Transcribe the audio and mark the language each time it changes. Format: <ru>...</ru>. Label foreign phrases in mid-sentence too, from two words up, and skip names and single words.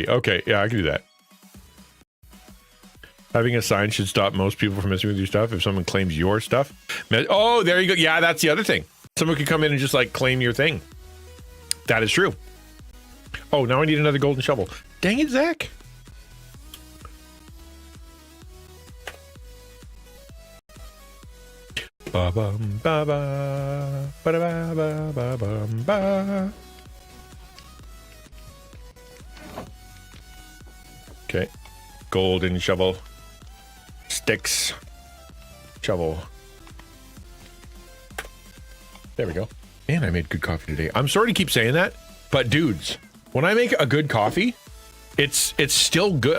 <en>Okay, yeah, I can do that. Having a sign should stop most people from messing with your stuff if someone claims your stuff. Oh, there you go. Yeah, that's the other thing. Someone could come in and just like claim your thing. That is true. Oh, now I need another golden shovel. Dang it, Zach. Ba bum ba ba ba ba ba ba bum ba. Okay, golden shovel, sticks, shovel. There we go. Man, I made good coffee today. I'm sorry to keep saying that, but dudes, when I make a good coffee, it's still good.</en>